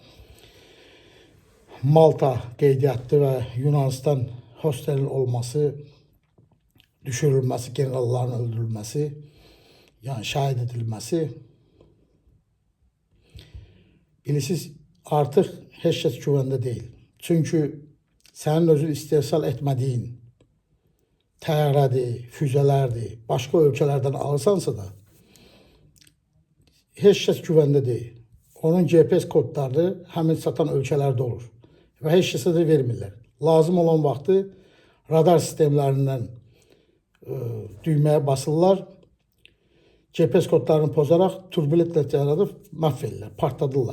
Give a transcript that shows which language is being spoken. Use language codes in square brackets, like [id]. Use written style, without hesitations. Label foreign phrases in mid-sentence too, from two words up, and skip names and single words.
[tr] Malta qeydiyyatlı ve Yunanistan hostelin olması, düşürülmesi, generalların öldürülmesi, yani şahit edilmesi, bilirsiniz artık [az] heç kəs [tr] güvende değil. Çünkü senin özün istehsal etmediğin təyyarədir, füzelerdir, başka ülkelerden alırsansa da [az] heç kəs [tr] güvende değil. [az] Onun GPS kodları həmin satan ölkələrdə olur və heç kəsə də vermirlər. Lazım olan vaxtı radar sistemlərindən düymeye basırlar. GPS kodlarını pozaraq turbulentlə yaradıb məhv edirlər, partladırlar.